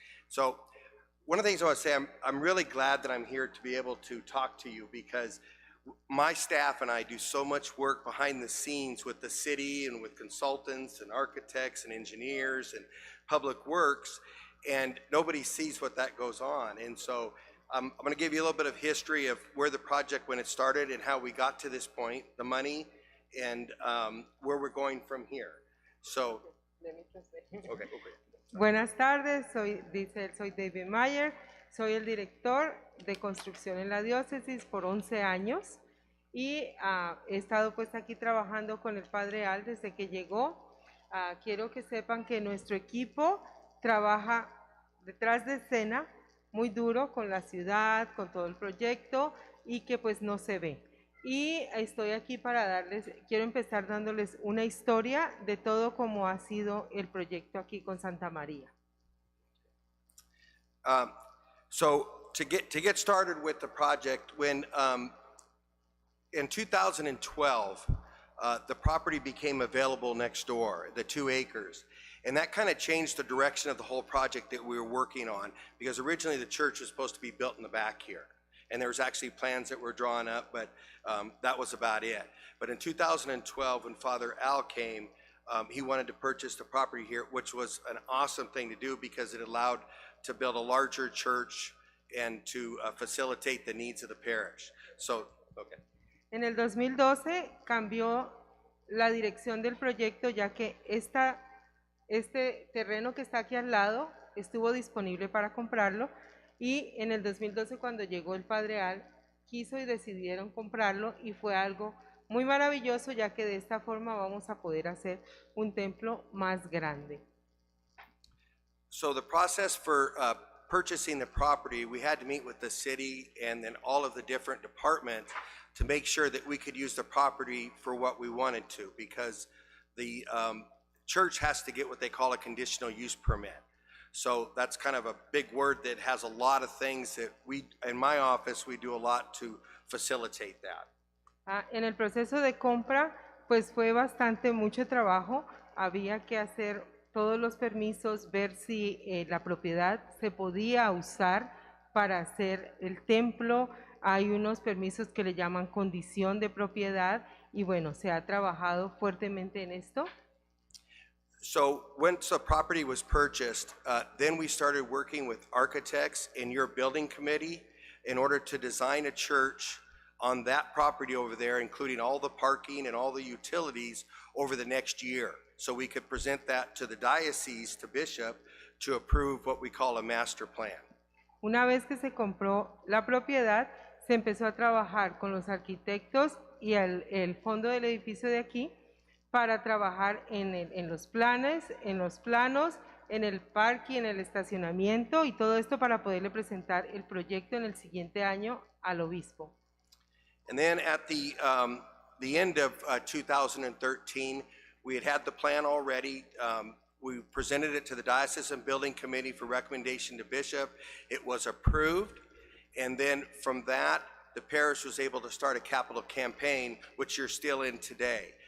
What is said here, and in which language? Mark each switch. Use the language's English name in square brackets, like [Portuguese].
[English] So one of the things I want to say, I'm really glad that I'm here to be able to talk to you, because my staff and I do so much work behind the scenes with the city and with consultants and architects and engineers and public works, and nobody sees what that goes on. And so I'm going to give you a little bit of history of where the project, when it started, and how we got to this point, the money, and where we're going from here. So, okay. [Spanish] Buenas tardes, soy David Meyer, soy el director de construcción en la diócesis por 11 años y he estado pues aquí trabajando con el Padre Al desde que llegó. Quiero que sepan que nuestro equipo trabaja detrás de escena muy duro con la ciudad, con todo el proyecto, y que pues no se ve. Y estoy aquí para quiero empezar dándoles una historia de todo cómo ha sido el proyecto aquí con Santa María. [English] So to get started with the project, when in 2012, the property became available next door, the 2 acres. And that kind of changed the direction of the whole project that we were working on, because originally the church was supposed to be built in the back here. And there was actually plans that were drawn up, but that was about it. But in 2012, when Father Al came, he wanted to purchase the property here, which was an awesome thing to do because it allowed to build a larger church and to facilitate the needs of the parish. So, okay. [Spanish] En el 2012 cambió la dirección del proyecto, ya que este terreno que está aquí al lado estuvo disponible para comprarlo, y en el 2012, cuando llegó el Padre Al, quiso y decidieron comprarlo, y fue algo muy maravilloso, ya que de esta forma vamos a poder hacer un templo más grande. [English] So the process for purchasing the property, we had to meet with the city and then all of the different departments to make sure that we could use the property for what we wanted to, because the church has to get what they call a conditional use permit. So that's kind of a big word that has a lot of things that we, in my office, we do a lot to facilitate that. [Spanish] En el proceso de compra, pues fue bastante mucho trabajo. Había que hacer todos los permisos, ver si la propiedad se podía usar para hacer el templo. Hay unos permisos que le llaman condición de propiedad, y bueno, se ha trabajado fuertemente en esto. [English] So once the property was purchased, then we started working with architects in your building committee in order to design a church on that property over there, including all the parking and all the utilities over the next year. So we could present that to the diocese, to Bishop, to approve what we call a master plan. [Spanish] Una vez que se compró la propiedad, se empezó a trabajar con los arquitectos y el fondo del edificio de aquí para trabajar en los planos, en el parque, en el estacionamiento, y todo esto para poderle presentar el proyecto en el siguiente año al obispo. [English] And then at the end of 2013, we had the plan already. We presented it to the Diocesan Building Committee for recommendation to Bishop. It was approved. And then from that, the parish was able to start a capital campaign, which you're still in today.